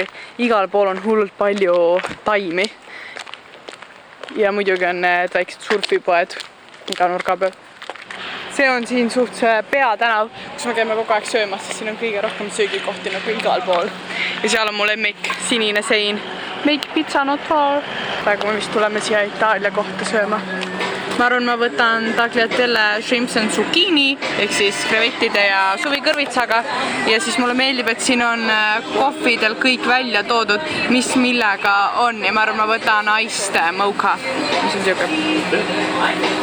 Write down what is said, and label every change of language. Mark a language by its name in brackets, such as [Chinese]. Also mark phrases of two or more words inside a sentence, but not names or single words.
[Estonian] Igal pool on hullult palju taimi. Ja muidugi on need väiksed surfipoed iga nurga peal. See on siin suht see peatänav, kus me käime kogu aeg söömas, sest siin on kõige rohkem söögikohti nagu igal pool. Ja seal on mu lemmik sinine sein. [English] Make pizza not far. [Estonian] Praegu me vist tuleme siia Itaalia kohta sööma. Ma arvan, ma võtan tagliatelle [English] shrimps and zucchini, [Estonian] ehk siis krevettide ja suvikõrvitsaga. Ja siis mulle meeldib, et siin on kohvidel kõik välja toodud, mis millega on. Ja ma arvan, ma võtan [English] iced mocha, [Estonian] mis on siuke.